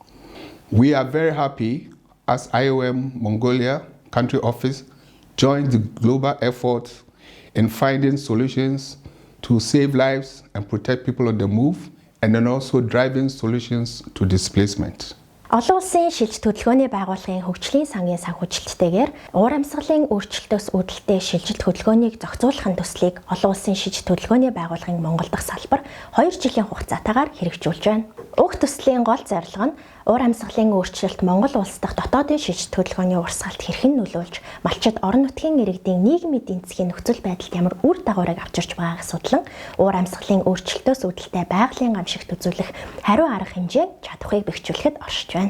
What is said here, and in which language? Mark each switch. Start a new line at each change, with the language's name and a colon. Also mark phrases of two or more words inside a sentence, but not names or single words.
English: We are very happy as IOM Mongolia country office joins the global effort in finding solutions to save lives and protect people on the move, and then also driving solutions to displacement.
Mongolian: Олон улсын шилж төлөвлөгөөний байгууллагын хөгжлийн сангийн санхүүжилттэйгээр уур амьсгалын өөрчлөлтөөс үүдэлтэй шилжилт хөдөлгөөнийг зохицуулахын төслийг олон улсын шилж төлөвлөгөөний байгууллагын Монгол дахь салбар 2 жилийн хугацаатаагаар хэрэгжүүлж байна. Уг төслийн гол зорилго нь уур амьсгалын өөрчлөлт Монгол улс дахь дотоодын шилж төлөвлөгөөний урсгалд хэрхэн нөлөөлж, малчид орон нутгийн иргэдийн нийгмийн эдийн засгийн нөхцөл байдалд ямар үр дагаврыг авчирч байгааг судлан уур амьсгалын өөрчлөлтөөс үүдэлтэй байгалийн гамшигт үзүүлэх хариу арга хэмжээ чадварыг бэхжүүлэхэд оршиж байна.